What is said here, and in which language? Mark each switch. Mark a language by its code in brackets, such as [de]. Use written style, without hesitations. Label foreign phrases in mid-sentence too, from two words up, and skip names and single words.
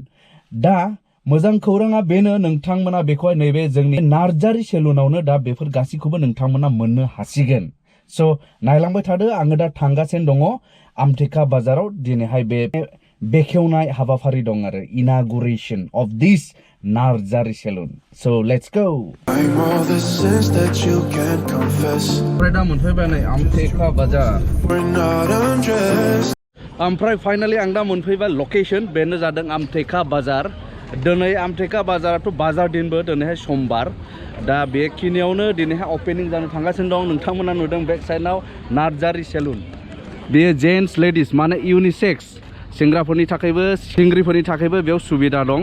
[brx] दा मोजां खौराङा बेनो नोंथांमोना बेखौहाय नैबे जोंनि नार्जारी सेलुनावनो दा बेफोर गासैखौबो नोंथांमोना मोननो हासिगोन। स' नायलांबाय थादो, आङो दा थांगासिनो दङ आमटेका बाजाराव। दिनैहाय बे बेखेवनाय हाबाफारि दं आरो [en] inauguration of this [brx] नार्जारी सेलुन। [en] So let's go. I'm all the sins that you can't confess. [brx] ओमफ्राय दा मोनफैबाय नै आमटेका बाजार। [en] We're not undressed. [brx] ओमफ्राय फाइनाली आं दा मोनफैबाय लकेशन, बेनो जादों आमटेका बाजार। दिनै आमटेका बाजाराथ' बाजार दिनबो, दिनैहाय समबार। दा बेखिनियावनो दिनैहाय अपेनिं जानो थांगासिनो दं। नोंथांमोना नुदों बेक साइडआव नार्जारी सेलुन। बेयो [en] gents ladies [brx] माने इउनिसेक्स, सेंग्राफोरनि थाखायबो सिंग्रिफोरनि थाखायबो बेयाव सुबिदा दं।